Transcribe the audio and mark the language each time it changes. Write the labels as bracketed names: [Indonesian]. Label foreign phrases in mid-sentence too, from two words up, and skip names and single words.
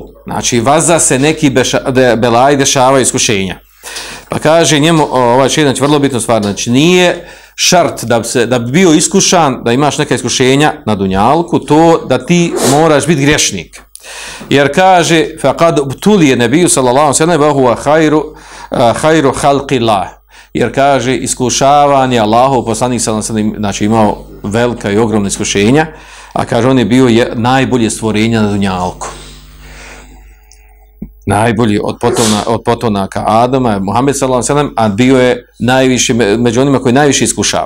[Bosnian] Znači, vaza se neki belaj dešavaju iskušenja. Pa kaže njemu ovaj šejh, vrlo bitna stvar, znači nije šart da bi bio iskušan, da imaš neka iskušenja na dunjalku, to da ti moraš biti griješnik. Jer kaže [Arabic] فقد ابتلي النبي صلى الله عليه وسلم وهو خير خلق الله. [Bosnian] Jer kaže iskušavanje Allahov poslanik [Arabic] صلى الله عليه وسلم, [Bosnian] znači imao velika i ogromna iskušenja, a kaže on je bio najbolje stvorenja na dunjalku. Najbolji od potomaka Adama, Muhammed [Arabic] صلى الله عليه وسلم, [Bosnian] a bio je najviši među onima koji najviše iskušava.